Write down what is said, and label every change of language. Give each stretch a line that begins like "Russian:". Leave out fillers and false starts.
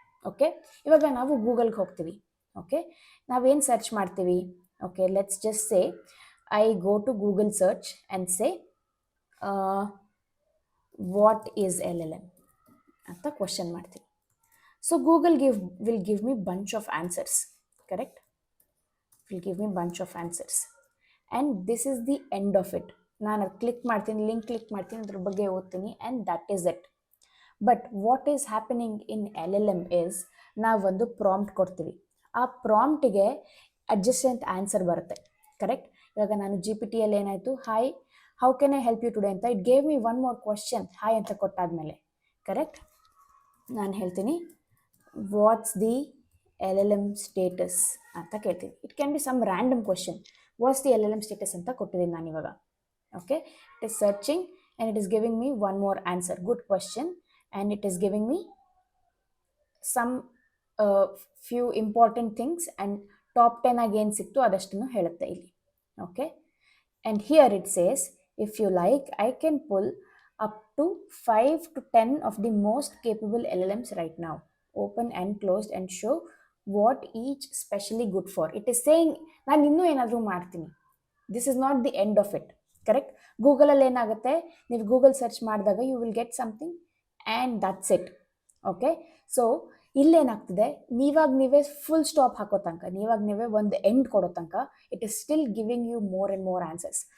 Kannada: Okay, ಇವಾಗ ನಾವು ಗೂಗಲ್ಗೆ ಹೋಗ್ತೀವಿ. ಓಕೆ, ನಾವೇನು ಸರ್ಚ್ ಮಾಡ್ತೀವಿ?
English: okay, let's just say I go to Google search and say what is LLM
Kannada: ಅಂತ ಕ್ವಶನ್ ಮಾಡ್ತೀವಿ.
English: So Google will give me bunch of answers, correct? Will give me bunch of answers and this is the end of it.
Kannada: ನಾನು click ಮಾಡ್ತೀನಿ, link click ಮಾಡ್ತೀನಿ, ಅದ್ರ ಬಗ್ಗೆ ಓದ್ತೀನಿ
English: And that is it. But what is happening in LLM is,
Kannada: ನಾವೊಂದು prompt ಕೊಡ್ತೀವಿ, ಆ ಪ್ರಾಂಪ್ಟಿಗೆ adjacent answer ಬರುತ್ತೆ, ಕರೆಕ್ಟ್? ಇವಾಗ ನಾನು GPT-ಯಲ್ಲಿ ಏನಾಯಿತು,
English: hi how can I help you today ಅಂತ it gave me one more question,
Kannada: hi ಅಂತ ಕೊಟ್ಟಾದ್ಮೇಲೆ, ಕರೆಕ್ಟ್, ನಾನು ಹೇಳ್ತೀನಿ
English: what's the LLM status
Kannada: ಅಂತ ಕೇಳ್ತೀನಿ.
English: it can be some random question, what's the LLM status
Kannada: ಅಂತ ಕೊಟ್ಟಿದ್ದೀನಿ ನಾನು ಇವಾಗ.
English: okay, it is searching and it is giving me one more answer, good question, and it is giving me some few important things and
Kannada: top 10 ಆಗಿ ಏನು ಸಿಕ್ತು ಅದಷ್ಟನ್ನು ಹೇಳುತ್ತೆ ಇಲ್ಲಿ.
English: Okay, and here it says if you like I can pull up to 5 to 10 of the most capable LLMs right now, open and closed and show what each specially good for. It is saying
Kannada: ನಾನು ಇನ್ನೂ ಏನಾದರೂ ಮಾಡ್ತೀನಿ,
English: This is not the end of it, correct?
Kannada: ಗೂಗಲಲ್ಲಿ ಏನಾಗುತ್ತೆ, ನೀವು Google search ಮಾಡಿದಾಗ
English: You will get something and that's it.
Kannada: Okay, so ಇಲ್ಲೇನಾಗ್ತದೆ, ನೀವೇ full stop ಹಾಕೋ ತನಕ, ನೀವೇ ಒಂದು ಎಂಡ್ ಕೊಡೋ ತನಕ
English: It is still giving you more and more answers.